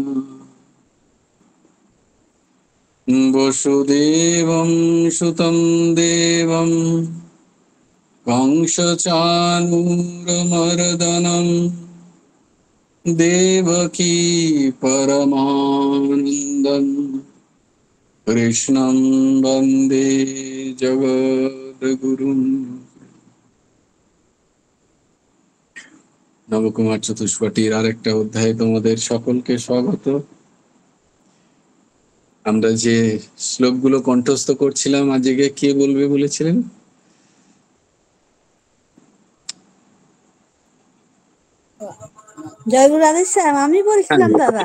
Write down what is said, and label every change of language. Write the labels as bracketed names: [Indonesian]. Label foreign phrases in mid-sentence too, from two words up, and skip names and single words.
[Sanskrit] वसुदेवं सुतं देवं कंसचाणूरमर्दनं देवकी परमानन्दं कृष्णं वन्दे जगद्गुरुम्। [Bangla] নবকুমার চতুষ্পটির আরেকটা অধ্যায়ে তোমাদের সকলকে স্বাগত। আমরা যে শ্লোকগুলো কণ্ঠস্থ করছিলাম, আজকে কে বলবে বলেছিলেন? জয়গুরু আদেশ স্যার, আমি বলছিলাম দাদা।